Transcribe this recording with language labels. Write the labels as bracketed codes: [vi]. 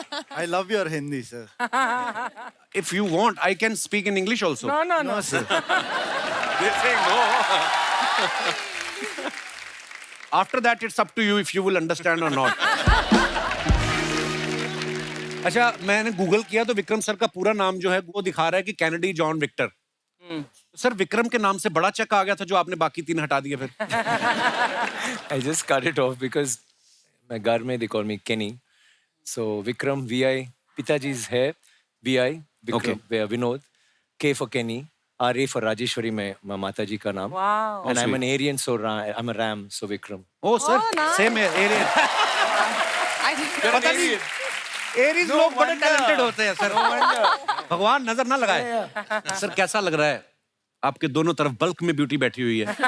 [en] I love your Hindi, sir. If you want, I can speak in English also. No, sir. They're saying no. After that, it's up to you if you will understand or not. [hi] अच्छा, मैंने Google किया तो Vikram sir का पूरा नाम जो है वो दिखा रहा है कि Kennedy John Victor. Sir, Vikram के नाम से बड़ा चेक आ गया था जो आपने बाकी 3 हटा दिए फिर। [en] I just cut it off because my [hi] घर में [en] they call me Kenny. So Vikram VI, [hi] पिताजी's है [en] VI, Vikram Vinod, K for Kenny, RA for Rajeshwari my [hi] माताजी का नाम. [en] Wow. And I'm an Aryan, so I'm a Ram, so Vikram. Oh sir, nice. [hi] same है, Aryan। पता नहीं, Aries लोग बड़े talented होते हैं सर। भगवान नजर ना लगाए। सर, कैसा लग रहा है? आपके दोनों तरफ बल्क में ब्यूटी बैठी हुई है।